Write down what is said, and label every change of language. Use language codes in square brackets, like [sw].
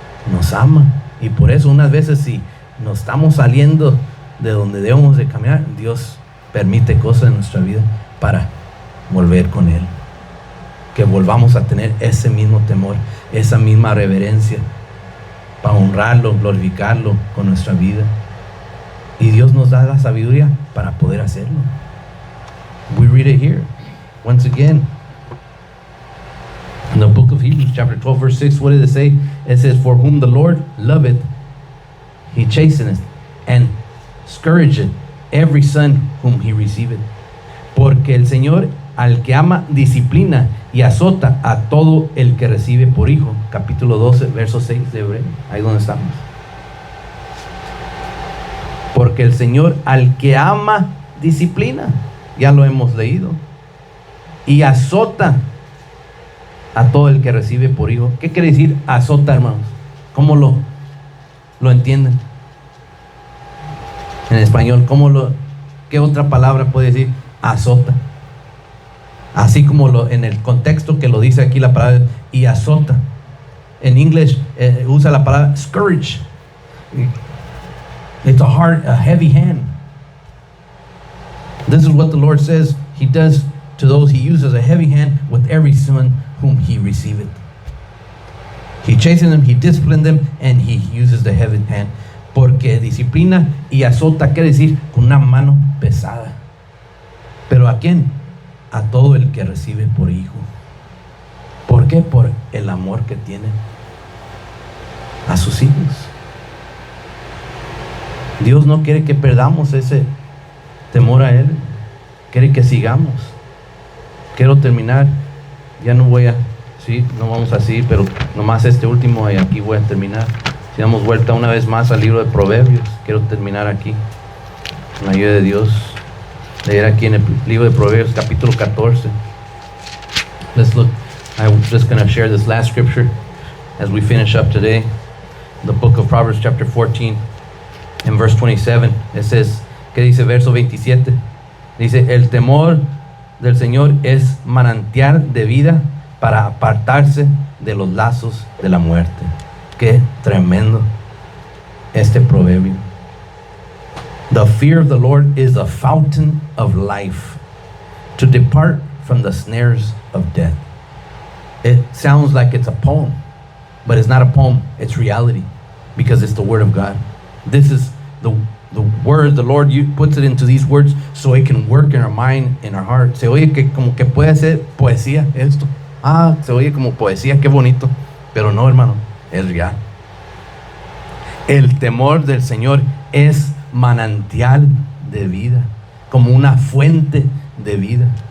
[es] Nos ama, y por eso unas veces si nos estamos saliendo de donde debemos de caminar, Dios permite cosas en nuestra vida para volver con Él, que volvamos a tener ese mismo temor, esa misma reverencia, para honrarlo, glorificarlo con nuestra vida. Y Dios nos da la sabiduría para poder hacerlo. [en] We read it here once again in the book of Hebrews chapter 12 verse 6. What did it say? It says, for whom the Lord loveth, He chasteneth and scourgeth every son whom He receiveth. [es] Porque el Señor al que ama disciplina y azota a todo el que recibe por hijo. Capítulo 12, verso 6 de Hebreos. Ahí donde estamos. Porque el Señor al que ama disciplina. Ya lo hemos leído. Y azota a todo el que recibe por hijo. ¿Qué quiere decir azota, hermanos? ¿Cómo lo entienden? En español, ¿qué otra palabra puede decir azota? Así como en el contexto que lo dice aquí la palabra y azota. En inglés usa la palabra scourge. [en] It's a heavy hand. This is what the Lord says He does to those He uses, a heavy hand with every son whom He receiveth. He chastens them, He disciplines them, and He uses the heavy hand. [es] Porque disciplina y azota, quiere decir con una mano pesada. ¿Pero a quién? A todo el que recibe por hijo. ¿Por qué? Por el amor que tiene a sus hijos. Dios no quiere que perdamos ese temor a Él. Quiere que sigamos. Quiero terminar. Ya no voy a... Sí, no vamos así, pero nomás este último y aquí voy a terminar. Si damos vuelta una vez más al libro de Proverbios, quiero terminar aquí, con la ayuda de Dios. Leer aquí en el libro de Proverbios, capítulo 14. [en] Let's look. I'm just going to share this last scripture as we finish up today. The book of Proverbs, chapter 14, in verse 27. It says, [es] ¿qué dice verso 27? Dice, el temor del Señor es manantial de vida para apartarse de los lazos de la muerte. Qué tremendo este proverbio. [en] The fear of the Lord is a fountain of life, to depart from the snares of death. It sounds like it's a poem, but it's not a poem, it's reality, because it's the word of God. This is the word, the Lord puts it into these words so it can work in our mind, in our heart. [es] Se oye que como que puede ser poesía esto. Se oye como poesía, qué bonito. Pero no, hermano, es real. El temor del Señor es manantial de vida, como una fuente de vida.